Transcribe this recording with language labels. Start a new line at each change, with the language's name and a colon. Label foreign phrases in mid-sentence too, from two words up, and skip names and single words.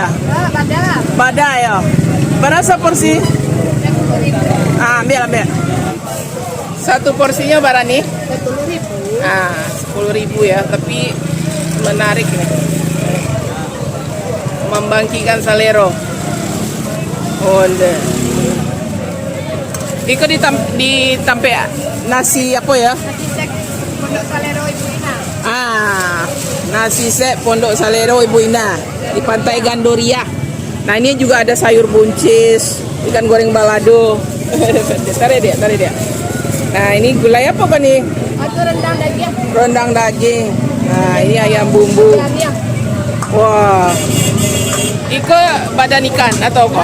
Indonesian: badak. Bada ya. Berapa porsi? 10.000. Ah, ambil. Satu porsinya berapa nih? 10.000. Ah, 10.000 ya, tapi menarik nih. Membangkitkan salero.
Minangkabau: Oh, Iko ditampe nasi apa ya?
Indonesian: Nasi sek Pondok Salero Ibu Ina. Ah, nasi sek Pondok Salero Ibu Ina di Pantai Gandoria. Nah, ini juga ada sayur buncis, ikan goreng balado. Tarik dia. Nah, ini gulai apa kan nih? Itu rendang daging. Rendang daging. Nah, ini ayam bumbu. Daging.
Minangkabau: Wah. Iko badan ikan atau apa?